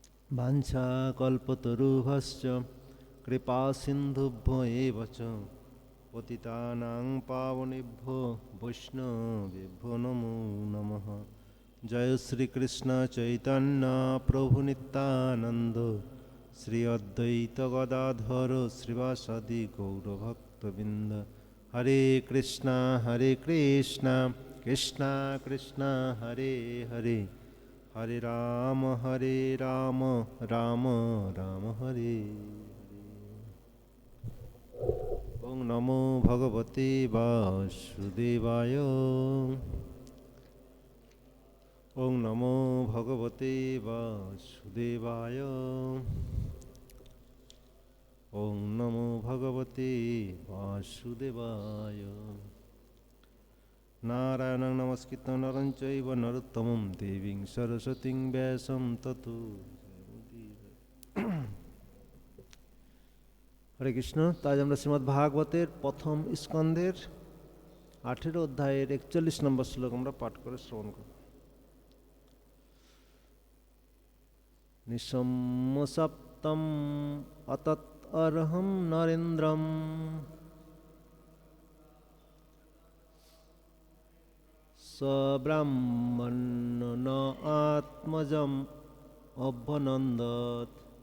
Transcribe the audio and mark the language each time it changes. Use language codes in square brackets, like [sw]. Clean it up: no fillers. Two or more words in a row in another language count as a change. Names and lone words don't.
[sa] वाञ्छाकल्पतरुभ्यश्च कृपासिन्धुभ्यो एव च पतितानां पावनेभ्यो वैष्णवेभ्यो नमो नमः। जय श्री कृष्ण चैतन्य प्रभु नित्यानंद श्री अद्वैत गदाधर श्रीवासादि गौरभक्तबिंद। हरे कृष्णा कृष्णा कृष्णा हरे हरे, हरे राम राम राम हरे हरे। ओं नमो भगवते वासुदेवाय, ओं नमो भगवते वासुदेवाय, ओं नमो भगवते वासुदेवाय। नारायणं नमस्कृत्य नरं चैव नरोत्तमं देवीं सरस्वतीं व्यासं ततो। हरे कृष्ण। [bn] তাই আমরা শ্রীমদ্ ভাগবতের প্রথম স্কন্ধের 18 অধ্যায়ের 41 নম্বর শ্লোক আমরা পাঠ করে শ্রবণ করব। [sa] নিঃসম্ম সপ্তম অতত অর্হম নরেন্দ্রম সব্রাহ্মণ আত্মজম অভ্যনন্দত।